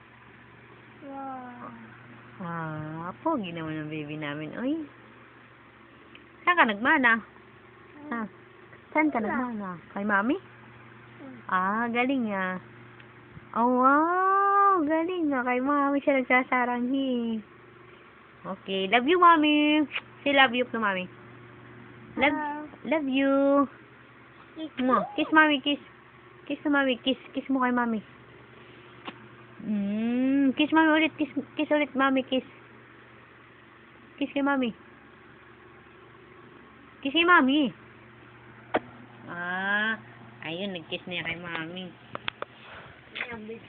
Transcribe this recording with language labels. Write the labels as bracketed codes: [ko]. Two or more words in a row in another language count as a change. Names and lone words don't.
[tl] Ah, pogi naman ang baby namin. Ay. Saan ka nagmana? Ha? Saan ka nagmana? Kay Mami? Ah, galing ah. Oh, wow. Galing ah. Kay Mami siya nagsasaranghi. [en] Okay. Love you, Mami. Say love you to Mami. Love you. Kiss Mami, kiss. Kiss to Mami, kiss. [tl] Kiss mo kay Mami. Kiss Mami ulit. Kiss ulit, Mami, kiss. Kiss kay Mami. Kiss kay Mami. Ah, ayun, nag-kiss niya kay Mami.